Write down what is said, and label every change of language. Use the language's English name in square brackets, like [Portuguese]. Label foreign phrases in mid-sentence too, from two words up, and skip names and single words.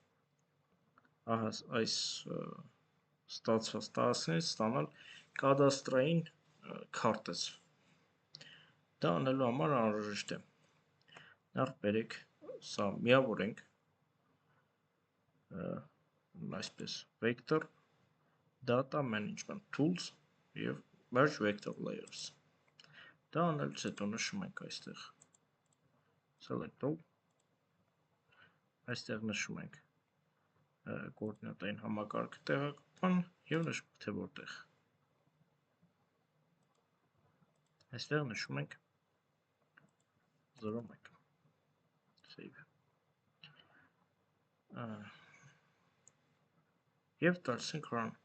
[Armenian] այս ստացված տարածքներից ստանալ կադաստրային քարտեզ։ Դա անելու համար անհրաժեշտ է նախ բերեք սա միավորենք այսպես [English] vector data management tools [Armenian] եւ [English] merge vector layers։ [Armenian] Դա անելուց հետո նշում ենք այստեղ [English] select all, [Armenian] այստեղ նշում ենք կոորդինատային համակարգը տեղակայման եւ նշում ենք թե որտեղ։ Այստեղ նշում ենք 0.1 save եւ տալիս ենք run։